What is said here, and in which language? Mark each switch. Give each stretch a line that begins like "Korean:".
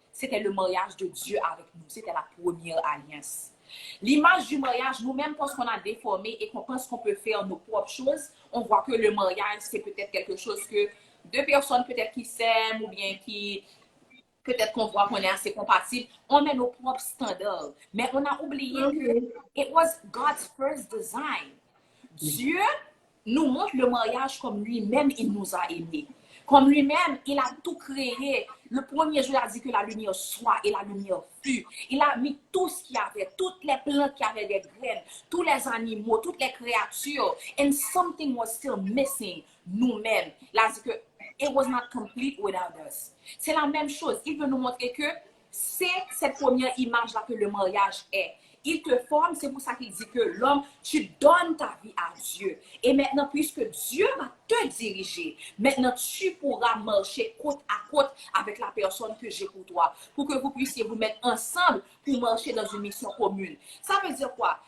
French: C'était le mariage de Dieu avec nous. C'était la première alliance. L'image du mariage, nous-mêmes, parce qu'on a déformé et qu'on pense qu'on peut faire nos propres choses, on voit que le mariage, c'est peut-être quelque chose que deux personnes peut-être qui s'aiment ou bien qui, peut-être qu'on voit qu'on est assez compatibles, on met nos propres standards. Mais on a oublié que
English: it was God's first design.
French: Dieu nous montre le mariage comme lui-même, il nous a aimés. Comme lui-même, il a tout créé. Le premier jour, il a dit que la lumière soit et la lumière fut. Il a mis tout ce qu'il y avait, toutes les plantes qui avaient des graines, tous les animaux, toutes les créatures.
English: And something was still missing,
French: nous-mêmes. Il a dit que
English: it was not complete without us.
French: C'est la même chose. Il veut nous montrer que c'est cette première image-là que le mariage est. Il te forme, c'est pour ça qu'il dit que l'homme, tu donnes ta vie à Dieu. Et maintenant, puisque Dieu va te diriger, maintenant tu pourras marcher côte à côte avec la personne que j'ai pour toi, pour que vous puissiez vous mettre ensemble pour marcher dans une mission commune. Ça veut dire quoi?